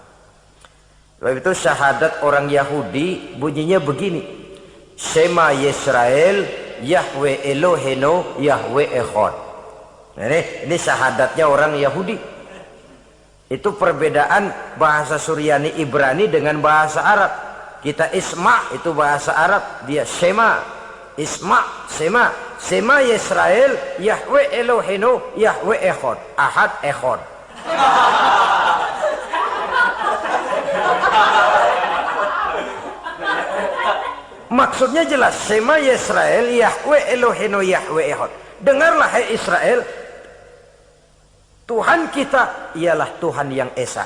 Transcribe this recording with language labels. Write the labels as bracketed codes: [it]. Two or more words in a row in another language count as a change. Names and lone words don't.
[id] Sebab itu syahadat orang Yahudi bunyinya begini: [he] שמע ישראל יהוה אלהינו יהוה אחד. [id] Ini syahadatnya orang Yahudi. Itu perbedaan bahasa Suryani Ibrani dengan bahasa Arab. Kita Isma itu bahasa Arab, dia Shema. Isma, Shema. [he] שמע ישראל יהוה אלהינו יהוה אחד. אחד אחד. [id] Maksudnya jelas, [he] שמע ישראל יהוה אלהינו יהוה אחד. [id] Dengarlah hai Israel, Tuhan kita ialah Tuhan yang Esa.